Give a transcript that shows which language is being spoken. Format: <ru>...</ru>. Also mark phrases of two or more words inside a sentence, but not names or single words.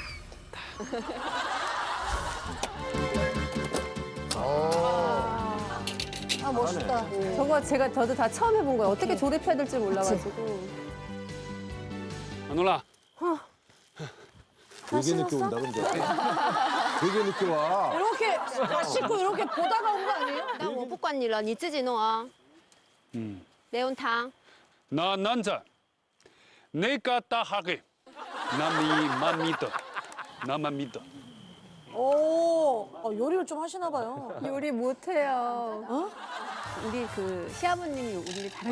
<ko>아, 멋있다. 저거 저도 다 처음 해본 거예요. 어떻게 조립해야 될지 몰라가지고. 마누라, 되게 늦게 온다 근데. 되게 늦게 와. 이렇게 다 씻고 이렇게 보다가 온 거 아니에요?</ko> <zh>但我不管你了，你自己弄啊。매운탕</zh> <ko>나 남자. 내가 다 하게. 나만 믿어. 나만 믿어. 오, 요리를 좀 하시나 봐요. 요리 못해요. 우리 그 시아버님이 요리 잘하시죠.</ko>